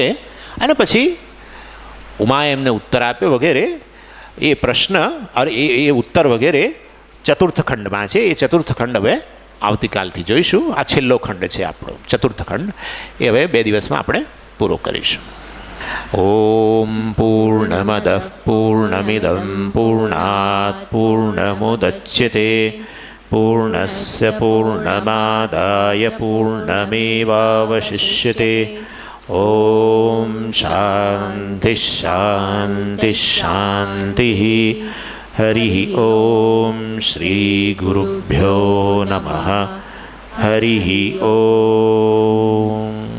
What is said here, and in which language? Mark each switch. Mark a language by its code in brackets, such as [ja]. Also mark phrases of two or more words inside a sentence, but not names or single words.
[gu] અને પછી ઉમાએ એમને ઉત્તર આપ્યો વગેરે. એ પ્રશ્ન એ ઉત્તર વગેરે ચતુર્થ ખંડમાં છે. એ ચતુર્થ ખંડ હવે આવતીકાલથી જોઈશું. આ છેલ્લો ખંડ છે આપણો ચતુર્થ ખંડ, એ હવે 2 દિવસમાં આપણે પૂરો કરીશું. [sa] ઓમ પૂર્ણમદ પૂર્ણમિદં પૂર્ણાત પૂર્ણમુદચ્યતે પૂર્ણસ્ય પૂર્ણમાદાય પૂર્ણમેવાવશિષ્યતે. ઓમ शांति शांति शांति हरि ओम श्री गुरुभ्यो नमः हरि ओम।